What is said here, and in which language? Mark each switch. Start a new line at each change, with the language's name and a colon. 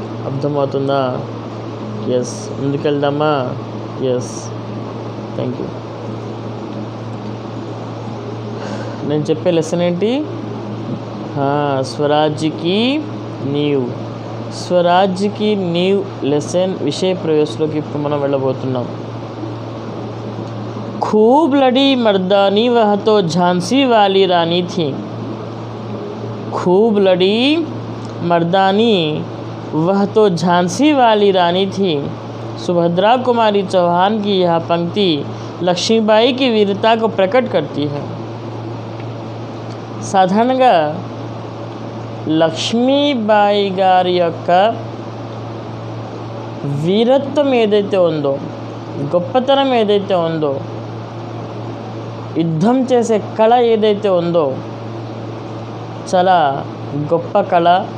Telugu: అర్థమవుతుందా? Yes. ముందుకెళ్దామా? Yes. Thank you. నేను చెప్పే లెసన్ ఏంటి? స్వరాజ్యకి నీవ్. స్వరాజ్యకి నీవ్ లెసన్ విషయ ప్రవేశంలోకి ఇప్పుడు మనం వెళ్ళబోతున్నాం.
Hindi: खूब लड़ी मर्दानी वह तो झांसी वाली रानी थी. खूब लड़ी मर्दानी वह तो झांसी वाली रानी थी. सुभद्रा कुमारी चौहान की यह पंक्ति लक्ष्मीबाई की वीरता को प्रकट करती है.
Telugu: సాధారణంగా లక్ష్మీబాయి గారి యొక్క వీరత్వం ఏదైతే ఉందో, గొప్పతనం ఏదైతే ఉందో, యుద్ధం చేసే కళ ఏదైతే ఉందో చాలా గొప్ప కళ.